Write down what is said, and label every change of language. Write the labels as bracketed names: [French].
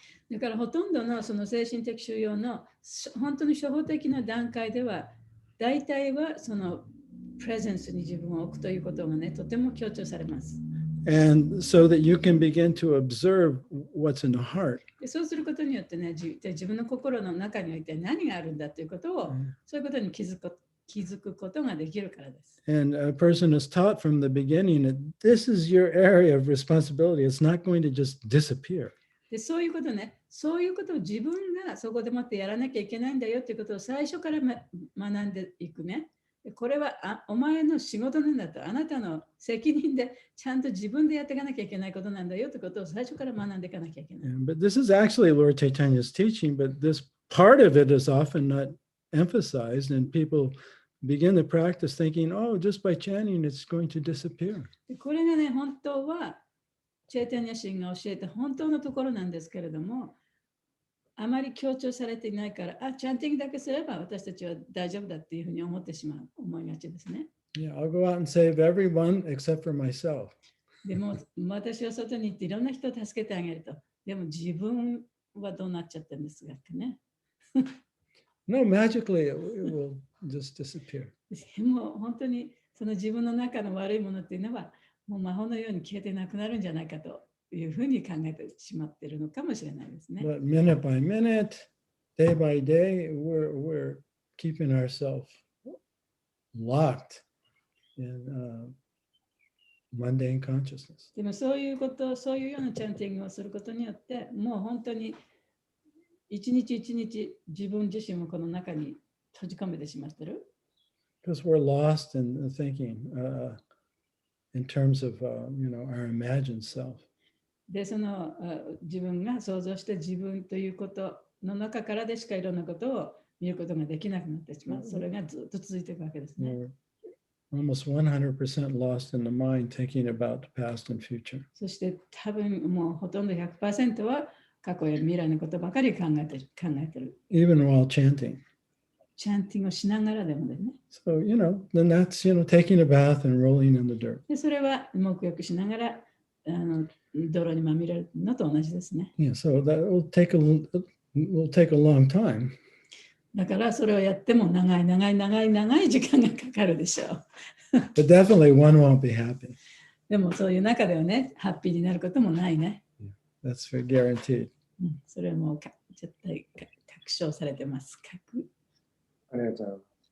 [Japanese] だからほとんどのその精神的修養の本当に初歩的な段階では、大体はそのプレゼンスに自分を置くということがね、とても強調されます。 [English] And so that you can begin to observe what's in the heart. [Japanese] でそうすることによってね、自分の心の中において何があるんだということを、そういうことに気づくことができるからです。 [English] And a person is taught from the beginning that this is your area of responsibility. It's not going to just disappear. [Japanese] でそういうことね、そういうことを自分がそこでもってやらなきゃいけないんだよということを最初から学んでいくね。これはお前の仕事なんだと、あなたの責任でちゃんと自分でやっていかなきゃいけないことなんだよということを最初から学んでいかなきゃいけない。 [English] But this is actually Lord Chaitanya's teaching, but this part of it is often not emphasized, and people begin the practice thinking, oh, just by chanting, it's going to disappear. [Japanese] これがね、本当はチェイタニア神が教えた本当のところなんですけれども、あまり強調されていないから、チャンティングだけすれば私たちは大丈夫だっていうふうに思ってしまう、思いがちですね。 [English] Yeah, I'll go out and save everyone except for myself. [Japanese] でも私は外に行っていろんな人を助けてあげると。でも自分はどうなっちゃってるんですかね。 [English] No, magically it will just disappear. [Japanese] でも本当にその自分の中の悪いものっていうのはもう魔法のように消えてなくなるんじゃないかというふうに考えてしまっているのかもしれないですね。 [English] But minute by minute, day by day, we're keeping ourselves locked in mundane consciousness. [Japanese] でもそういうこと、そういうようなチャンティングをすることによって、もう本当に一日一日自分自身もこの中に閉じ込めてしまっている。 [English] Because we're lost in the thinking in terms of our imagined self. [Japanese] で、その自分が想像して自分ということの中からでしかいろんなことを見ることができなくなってしまう。それがずっと続いていくわけですね。 [English] Almost 100% lost in the mind thinking about the past and future. [Japanese] そして多分もうほとんど 100% は過去や未来のことばかり考えてる。 [English] Even while chanting. [Japanese] チャンティングをしながらでもね。 [English] So, then that's, taking a bath and rolling in the dirt. [Japanese] でそれは沐浴しながら泥にまみれるのと同じですね。 [English] Yeah, so that will take a long time. [Japanese] だからそれをやっても長い時間がかかるでしょう。 [English] But definitely one won't be happy. [Japanese] でもそういう中ではね、ハッピーになることもないね。 [English] That's for guaranteed. [Japanese] それはもう絶対確証されてます。ありがとうございます。